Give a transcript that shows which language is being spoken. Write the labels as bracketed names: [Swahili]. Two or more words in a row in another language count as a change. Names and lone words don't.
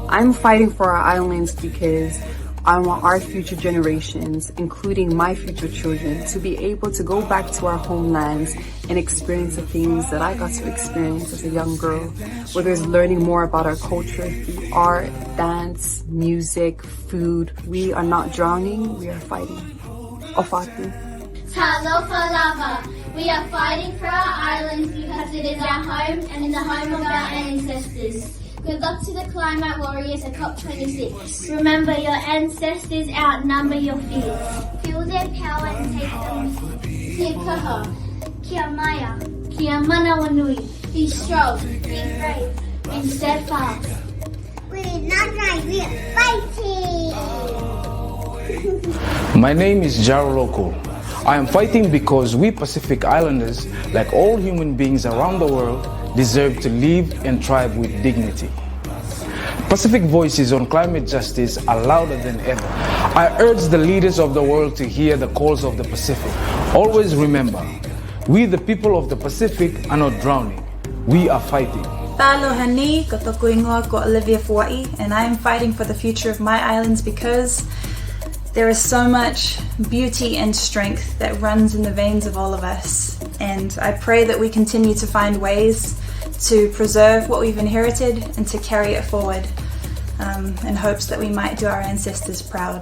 [English] I'm fighting for our islands because I want our future generations, including my future children, to be able to go back to our homelands and experience the things that I got to experience as a young girl, whether it's learning more about our culture through art, dance, music, food. We are not drowning, we are fighting. Ofatu. [Samoan] Talofa lava. [English] We are fighting for our islands because it is our home and in the home of our ancestors. Good luck to the climate warriors at COP26. Remember, your ancestors outnumber your fears. Feel their power and take them. [Māori] Kia kaha, kia maya, kia mana wanui. [English] Be strong, be brave, and steadfast. We are not right, we are fighting. My name is Jaro Loco. I am fighting because we Pacific Islanders, like all human beings around the world, deserve to live and thrive with dignity. Pacific voices on climate justice are louder than ever. I urge the leaders of the world to hear the calls of the Pacific. Always remember, We, the people of the Pacific, are not drowning. We are fighting. [Māori] Taloha ni, ko toku ingoa ko [English] Olivia Hawaii, and I am fighting for the future of my islands because there is so much beauty and strength that runs in the veins of all of us. And I pray that we continue to find ways to preserve what we've inherited and to carry it forward in hopes that we might do our ancestors proud.